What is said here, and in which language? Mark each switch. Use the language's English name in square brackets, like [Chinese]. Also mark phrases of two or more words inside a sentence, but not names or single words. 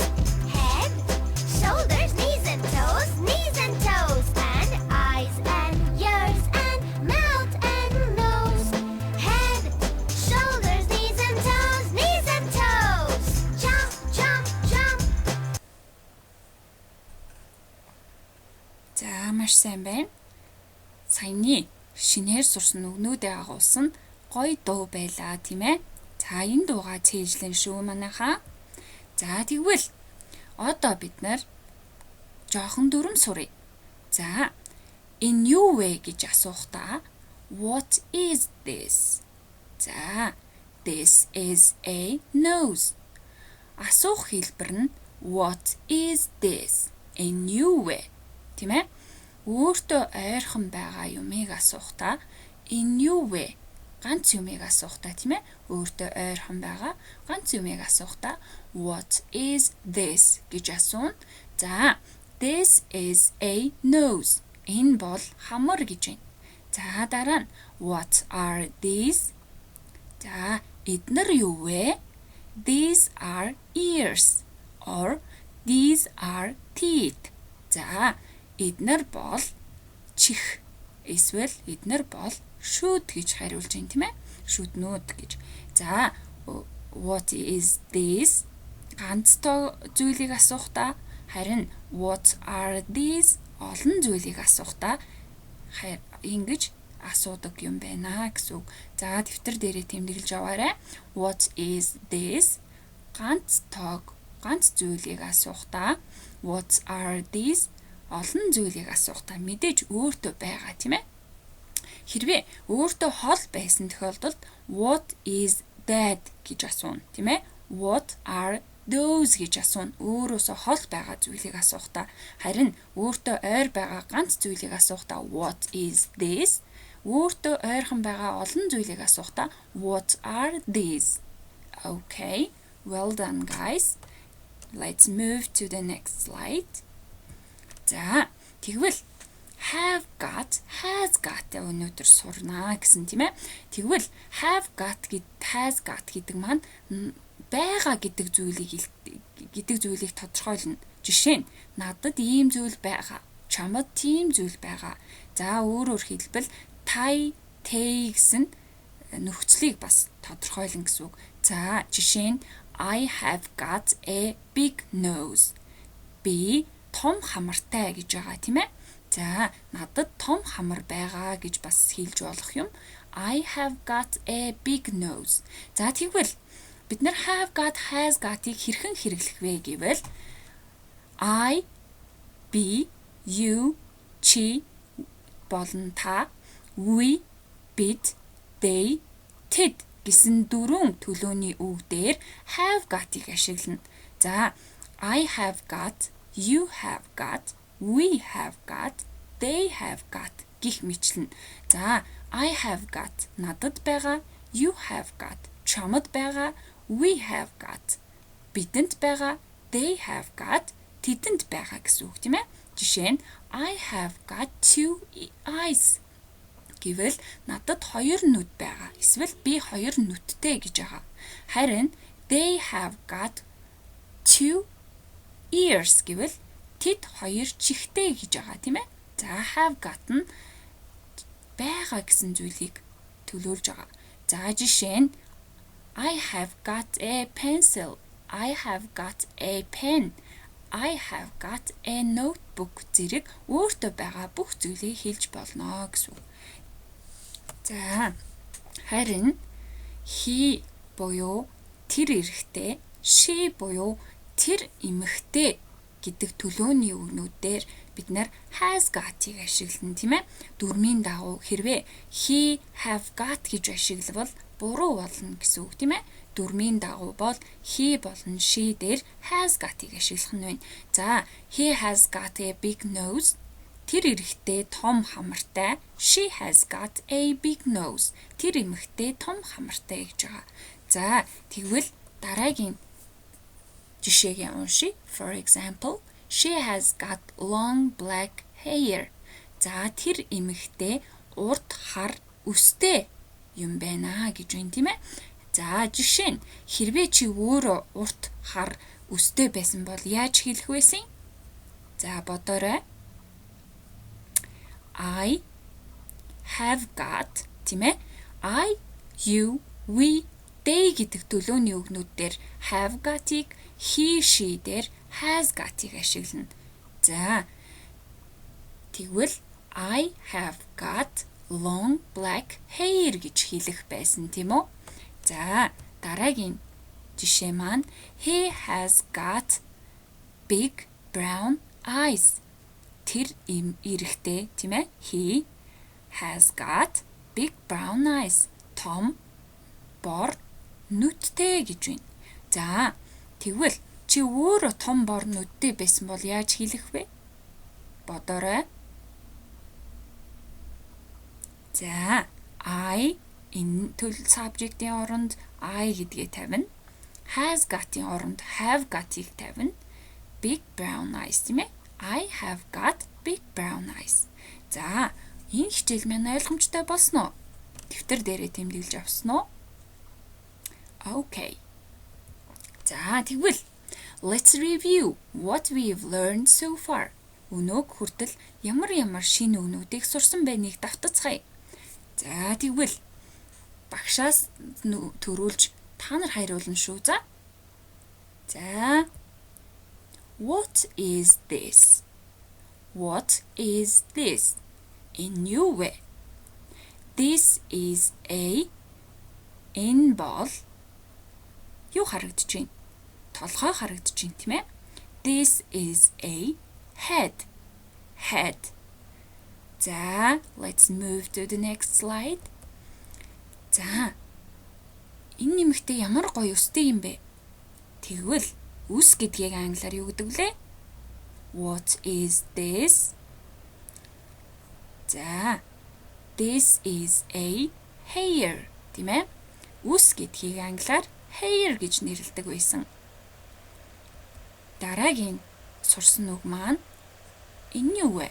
[English] Head, shoulders, knees and toes, knees and toes. And eyes and ears and mouth and nose. Head, shoulders, knees and toes, knees and toes. Jump, jump, jump. [Mongolian] За маш сайн байна. Саяны шинээр сурсан үгнүүдэд агуулсан гоё дуу байлаа тийм ээ. За энэ дуугаа цээжлэн шүү манайхаа. За тэгвэл одоо бид нар жоохон дүрм суръя. [English] За in new way [Mongolian] гэж асуухдаа [English] what is this? За this is a nose. [Mongolian] Асуух хэлбэр нь [English] what is this? A new way. [Mongolian] Тийм ээ? Өөртөө ойрхон байгаа юмыг асуухдаа [English] in new way [Mongolian] ганц юмыг асуухдаа тийм ээ? Өөртөө ойрхон байгаа ганц юмыг асуухдаа [English] what is this [Mongolian] гэж асууна. [English] За this is a nose. [Mongolian] Энэ бол хамар гэж байна. За дараа нь [English] what are these? [Mongolian] За эдгээр юу вэ? [English] These are ears or these are teeth. [Mongolian] За эдгээр бол чих эсвэл эдгээр бол шүүд гэж хариулж байна тийм ээ? Шүднүүд гэж. За [English] what is this? [Mongolian] Ганц зүйлийг асуухдаа харин [English] what are these? [Mongolian] Олон зүйлийг асуухдаа ингэж асуудаг юм байна гэсэн үг. За дэвтэр дээрээ тэмдэглэж аваарай. [English] What is this? [Mongolian] Ганц зүйлийг асуухдаа [English] what are these? [Mongolian] Олон зүйлийг асуухдаа мэдээж өөртөө байгаа тийм ээ. Хэрвээ өөртөө хол байсан тохиолдолд [English] what is that [Mongolian] гэж асууна тийм ээ. [English] What are those [Mongolian] гэж асууна. Өөрөөсөө хол байгаа зүйлийг асуухдаа харин өөртөө ойр байгаа ганц зүйлийг асуухдаа [English] what is this? [Mongolian] Өөртөө ойрхон байгаа олон зүйлийг асуухдаа [English] what are these? Okay, well done guys. Let's move to the next slide. [Mongolian] За, тэгвэл [English] have got, has got [Mongolian] өнөөдөр сурнаа гэсэн тийм ээ. Тэгвэл [English] have got has got [Mongolian] гэдэг маань байгаа гэдэг зүйлийг тодорхойлно. Жишээ нь надад ийм зүйл байгаа. Чамд тийм зүйл байгаа. За өөрөөр хэлбэл тай, тэ гэсэн нөхцөлийг бас тодорхойлно гэсэн үг. [English] За жишээ нь I have got a big nose. [Mongolian] Би том хамартай гэж байгаа тийм ээ. За надад том хамар байгаа гэж бас хэлж болох юм. [English] I have got a big nose. [Mongolian] За тэгвэл бид нар [English] have got, has got- [Mongolian] ыг хэрхэн хэрэглэх вэ гэвэл I, би, you, чи болон та, we, бид, they, тэд гэсэн дөрвөн төлөөний үг дээр [English] have got- [Mongolian] ыг ашиглана. [English] За I have got, you have got, we have got, they have got гэх мэтлэн. За I have got [Mongolian] надад байгаа, [English] you have got [Mongolian] чамд байгаа, [English] we have got [Mongolian] бидэнд байгаа, [English] they have got [Mongolian] тэдэнд байгаа гэсэн үг тийм ээ. Жишээ нь [English] I have got two eyes [Mongolian] гэвэл надад хоёр нүд байгаа. Эсвэл би хоёр нүдтэй гэж байгаа. Харин [English] they have got two ears [Mongolian] гэвэл тэд хоёр чихтэй гэж байгаа тийм ээ. За [English] have got [Mongolian] нь байгаа гэсэн зүйлийг төлөөлж байгаа. [English] За жишээ нь I have got a pencil. I have got a pen. I have got a notebook [Mongolian] зэрэг өөртөө байгаа бүх зүйлийг хэлж болно гэсэн үг. За харин he буюу тэр эрэгтэй, she буюу тэр эмэгтэй гэдэг төлөөний үгнүүдээр бид нар [English] has got- [Mongolian] ыг ашиглана, тийм ээ. Дүрмийн дагуу хэрвээ [English] he have got [Mongolian] гэж ашиглавал буруу болно гэсэн үг, тийм ээ. Дүрмийн дагуу бол he болон she дээр [English] has got- [Mongolian] ыг ашиглах нь байна. За, [English] he has got a big nose. [Mongolian] Тэр эрэгтэй том хамартай. [English] She has got a big nose. [Mongolian] Тэр эмэгтэй том хамартай гэж байгаа. За, тэгвэл дараагийн жишээг уншия. [English] For example, she has got long black hair. [Mongolian] За, тэр эмэгтэй урт хар үстэй юм байна гэж байна, тийм ээ. За, жишээ нь хэрвээ чи өөрөө урт хар үстэй байсан бол яаж хэлэх вэ? За, бодоорой. [English] I have got, [Mongolian] тийм ээ. I, you, we, they гэдэг төлөөний үгнүүд дээр [English] have got- [Mongolian] ыг, he, she дээр [English] has got- [Mongolian] ыг ашиглана. За, тэгвэл [English] I have got long black hair [Mongolian] гэж хэлэх байсан, тийм үү? За, дараагийн жишээ маань [English] he has got big brown eyes. [Mongolian] Тэр эрэгтэй, тийм ээ? [English] He has got big brown eyes. [Mongolian] Том бор нүдтэй гэж байна. За, тэгвэл чи өөрөө том бор нүдтэй байсан бол яаж хэлэх вэ? Бодоорой. За, I энэ төлөв subject-ийн оронд I гэдгээ тавина. [English] Has got- [Mongolian] ийн оронд [English] have got- [Mongolian] ыг тавина. [English] Big brown eyes, [Mongolian] тийм ээ? [English] I have got big brown eyes. [Mongolian] За, энэ хичээл маань ойлгомжтой болсон уу? Дэвтэр дээрээ тэмдэглэж авсан уу? [English] Okay. [Mongolian] За, тэгвэл [English] let's review what we've learned so far. [Mongolian] Өнөөг хүртэл ямар шинэ үгнүүдийг сурсан байныг давтацгаая. За, тэгвэл багшаас төрүүлж та нар хариулна шүү. За. [English] What is this? What is this? [Mongolian] Энэ юу вэ? [English] This is a. [Mongolian] Энэ бол юу харагдаж байна? Толгой харагдаж байна, тийм ээ? [English] This is a head. Head. За, let's move to the next slide. [Mongolian] За. Энэ нэмэгтэй ямар гоё өстэй юм бэ? Тэгвэл үс гэдгийг англиар юу гэдэг вэ? [English] What is this? За. This is a hair. [Mongolian] Тийм ээ? Үс гэдгийг англиар hair гэж нэрлэдэг байсан. Дараагийн сурсан үг маань энэ юу вэ?